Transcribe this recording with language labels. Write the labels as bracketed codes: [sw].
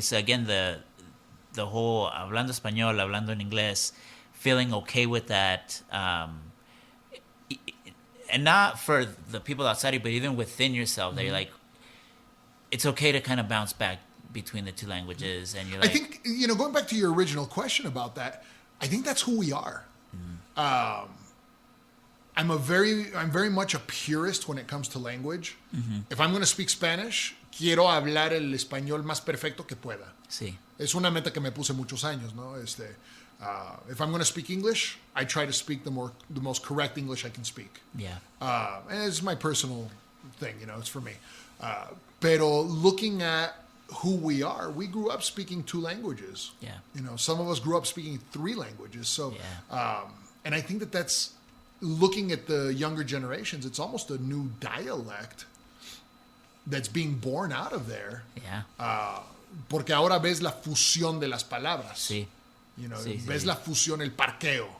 [en] So again, the whole [es] hablando español, hablando en inglés, [en] feeling okay with that, and not for the people outside you, but even within yourself, that you're like, it's okay to kind of bounce back between the two languages, and you're like, I think going back to your original question about that, I think that's who we are. I'm very much a purist when it comes to language. If I'm going to speak Spanish, [es] quiero hablar el español más perfecto que pueda. Sí. Es una meta que me puse muchos años, ¿no? [en] If I'm going to speak English, I try to speak the most correct English I can speak. Yeah. And it's my personal thing, it's for me. [es] Pero [en] looking at who we are, we grew up speaking 2 languages. Yeah. Some of us grew up speaking 3 languages. So, and I think that's looking at the younger generations, it's almost a new dialect that's being born out of there. Yeah. [es] Porque ahora ves la fusión de las palabras. Sí. Ves la fusión, el parqueo.